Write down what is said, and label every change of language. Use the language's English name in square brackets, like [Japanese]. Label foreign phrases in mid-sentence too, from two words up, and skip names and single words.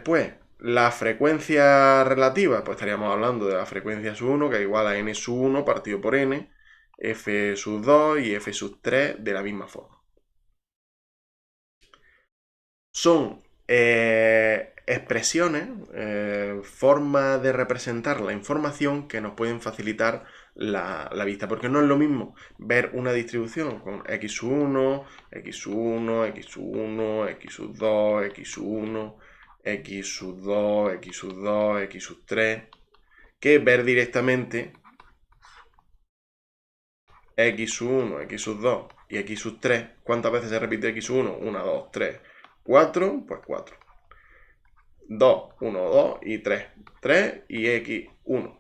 [Spanish] Después, La frecuencia relativa, pues estaríamos hablando de la frecuencia sub 1, que es igual a n sub 1 partido por n, f sub 2 y f sub 3 de la misma forma. Son expresiones, formas de representar la información que nos pueden facilitar la vista, porque no es lo mismo ver una distribución con x sub 1, x sub 1, x sub 1, x sub 2, x sub 1, x sub 2, x sub 2, x sub 3, que ver directamente x sub 1, x sub 2 y x sub 3. ¿Cuántas veces se repite x sub 1? 1, 2, 3, 4, pues 4. 2, 1, 2 y 3. 3 y x, 1.